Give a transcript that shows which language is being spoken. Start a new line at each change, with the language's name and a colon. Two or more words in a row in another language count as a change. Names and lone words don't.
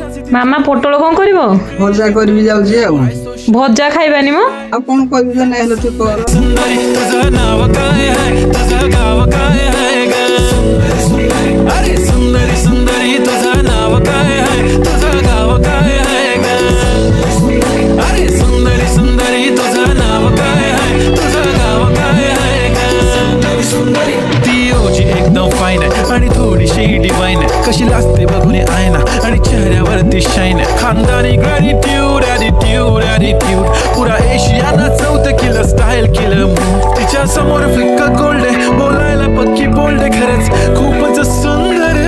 Odia: ମାମା ପୋଟଳ କଣ କରିବ? ଭଜା କରିବି ଯାଉଛି ଆଉ। ଭଜା ଖାଇବାନି ମ? ଆଉ କଣ କରିବି ଯେ ନାଇଁ ହେଲେ ତୁ କର।
Marathi: सुंदरी तुझं नाव काय आहे तुझं गाव काय आहे ग अरे सुंदरी सुंदरी तुझं नाव काय आहे तुझं गाव काय आहे ग अरे सुंदरी सुंदरी तुझं नाव काय आहे तुझं गाव काय आहे ग सुंदरी ती ओजी एकदम फाईन आहे आणि थोडीशी डिवाईन आहे कशी लागते बघून आयना आणि चेहऱ्यावरती शाईन आहे खानदानी
English: gratitude attitude attitude
Marathi: पुरा एशियाना चौथं केलं स्टाईल केलं तिच्या समोर फिक्का गोल्ड आहे बोलायला पक्की बोल्ड आहे खरंच खूपच सुंदर